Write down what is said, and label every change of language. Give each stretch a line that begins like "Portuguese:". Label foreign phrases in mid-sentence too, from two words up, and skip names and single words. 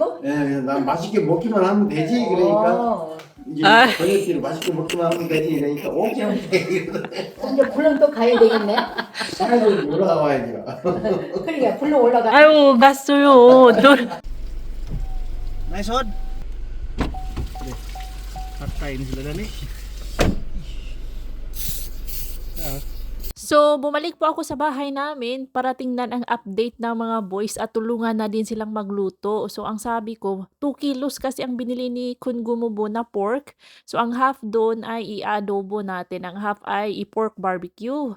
Korean: 예, 그래서 난 맛있게 먹기만 하면 되지 그러니까 이제 저녁끼리 맛있게 먹기만 하면 되지 이러니까 오케이 이러더래. 이제 불렁 또 가야 되겠네. 아이고 올라와야지. 그러니까 불렁 올라가. 아유, 갔어요.
English: Nice on.
Cebuano: Kain sila na ni.
Filipino: So, bumalik po ako sa bahay namin para tingnan ang update ng mga boys at tulungan na din silang magluto. So, ang sabi ko, 2 kilos kasi ang binili ni Kun Gumubo na pork. So, ang half doon ay i-adobo natin. Ang half ay i-
English: pork barbecue.